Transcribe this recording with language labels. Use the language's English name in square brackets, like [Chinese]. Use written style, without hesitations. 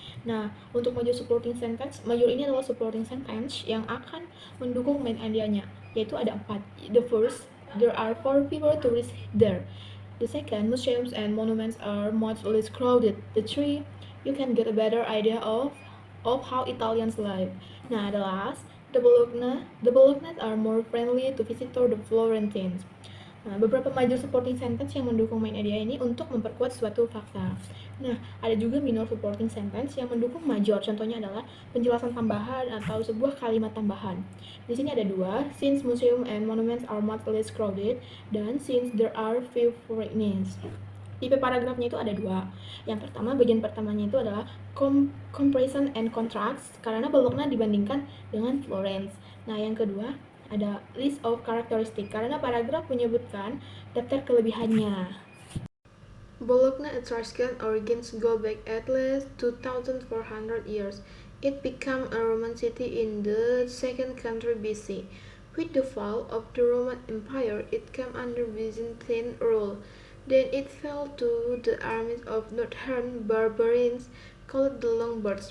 [Indonesian] Nah, untuk major supporting sentence, major ini adalah supporting sentence yang akan mendukung main idea-nya, yaitu ada 4. [English] The first, there are 4 fewer tourists there. The second, museums and monuments are much less crowded. The three, you can get a better idea of how Italians live. Nah, the last, the Bologna are more friendly to visitor the Florentines. [Indonesian] Nah, beberapa major supporting sentence yang mendukung main idea ini untuk memperkuat suatu fakta. Nah, ada juga minor supporting sentence yang mendukung major. Contohnya adalah penjelasan tambahan atau sebuah kalimat tambahan. Di sini ada 2, [English] since museum and monuments are much less crowded, dan since there are few foreigners. [Indonesian] Tipe paragrafnya itu ada 2. Yang pertama, bagian pertamanya itu adalah comparison and contrast, karena Bologna dibandingkan dengan Florence. Nah, yang kedua, ada list of characteristic, karena paragraf menyebutkan daftar kelebihannya. [English] Bologna Etruscan origins go back at least 2,400 years. It became a Roman city in the 2nd century BC. With the fall of the Roman Empire, it came under Byzantine rule. Then it fell to the armies of northern barbarians called the Lombards.